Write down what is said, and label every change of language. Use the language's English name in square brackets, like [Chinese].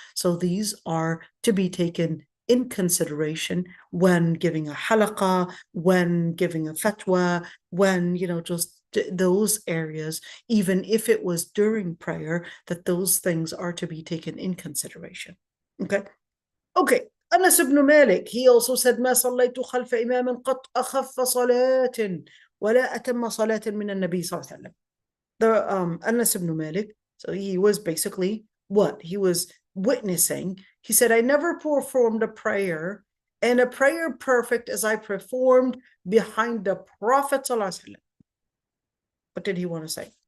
[English] So these are to be taken in consideration when giving a halaqah, when giving a fatwa, when, just those areas, even if it was during prayer, that those things are to be taken in consideration. Okay. Anas ibn Malik, he also said, [Arabic] ما صليت خلف إمام قط أخف صلاة ولا أتم صلاة من النبي صلى الله عليه وسلم. [English] The Anas ibn Malik, so he was basically what? He was witnessing. He said, I never performed a prayer, and a prayer perfect as I performed behind the Prophet sallallahu alaihi wasallam. What did he want to say?